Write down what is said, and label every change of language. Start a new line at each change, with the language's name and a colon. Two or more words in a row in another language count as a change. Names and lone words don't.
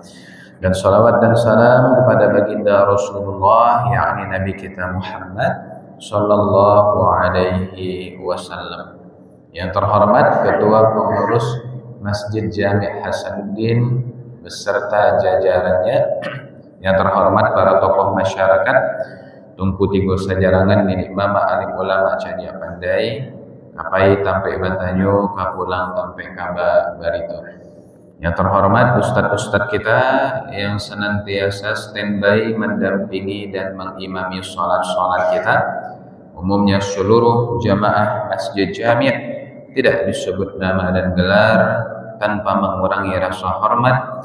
Indonesian: Dan salawat dan salam kepada baginda Rasulullah, yakni Nabi kita Muhammad
Arabic: صلى الله عليه وسلم.
Indonesian: Yang terhormat Ketua Pengurus Masjid Jami' Hasanuddin beserta jajarannya, Yang terhormat para tokoh masyarakat,
Minangkabau: Tunku Tigo Sajarangan, Nini Mama alim ulama cadia pandai, kapai tampe batanyo, kapulang tampe kaba barito.
Indonesian: Yang terhormat ustadz-ustadz kita yang senantiasa standby mendampingi dan mengimami sholat-sholat kita, umumnya seluruh jamaah Masjid Jami', tidak disebut nama dan gelar tanpa mengurangi rasa hormat.